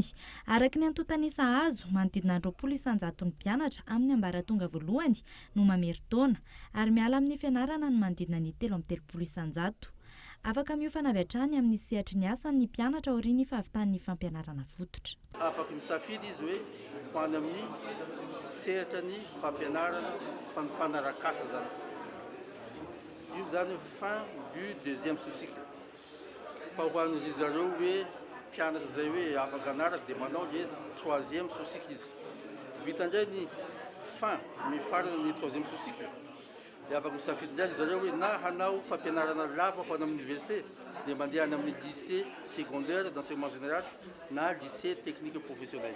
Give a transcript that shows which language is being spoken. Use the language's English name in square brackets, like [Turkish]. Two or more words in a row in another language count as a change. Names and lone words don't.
[Malagasy] Araka ny antotanisa azo, manodidina 900 isanjaton'ny mpianatra amin'ny ambaratonga voalohany no mameritaona, ary miala amin'ny fianarana ny manodidina ny 13 isanjato. Afaka miofana avy hatrany amin'ny sehatry ny asan'ny mpianatra aorian'ny fahavitan'ny fampianarana fototra. Afaka misafidy izy hoe ho any amin'ny sehatra ny fampianarana fanofanara-kasa zany. Io zany [French] fin du 2e sous-cycle. [Malagasy] Fa ho an'izy zareo hoe mpianatra zay hoe afaka anaraka dia manao ny [French] 3e sous-cycle [Malagasy] izy. Vita indray ny fin mifarana ny [French] 3e sous-cycle. [Malagasy] Dia afaka misafidy indray zareo hoe na hanao fampianarana lava ho any amin'ny université dia mandeha any amin'ny [French] lycée secondaire d'enseignement général [Malagasy] na [French] lycée technique professionnel.